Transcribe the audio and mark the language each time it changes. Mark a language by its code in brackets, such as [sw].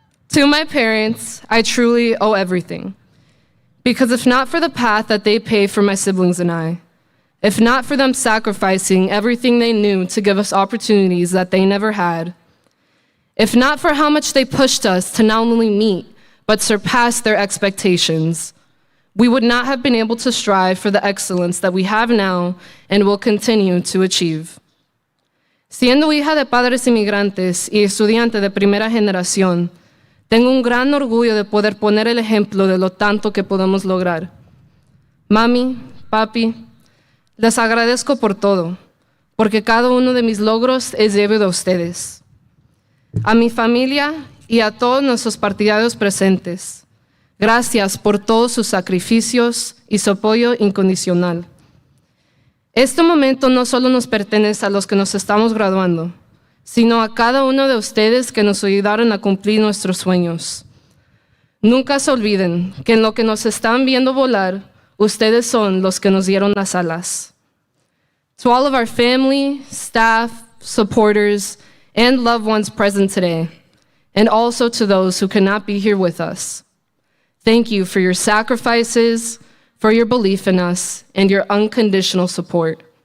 [en] To my parents, I truly owe everything. Because if not for the path that they paved for my siblings and I, if not for them sacrificing everything they knew to give us opportunities that they never had, if not for how much they pushed us to not only meet, but surpass their expectations, we would not have been able to strive for the excellence that we have now and will continue to achieve. [es] Siendo hija de padres inmigrantes y estudiante de primera generación, tengo un gran orgullo de poder poner el ejemplo de lo tanto que podemos lograr. Mami, papi, les agradezco por todo, porque cada uno de mis logros es debido a ustedes. A mi familia y a todos nuestros partidarios presentes, gracias por todos sus sacrificios y su apoyo incondicional. Este momento no solo nos pertenece a los que nos estamos graduando, sino a cada uno de ustedes que nos ayudaron a cumplir nuestros sueños. Nunca se olviden que en lo que nos están viendo volar, ustedes son los que nos dieron las alas. [en] To all of our family, staff, supporters, and loved ones present today, and also to those who cannot be here with us, thank you for your sacrifices, for your belief in us, and your unconditional support.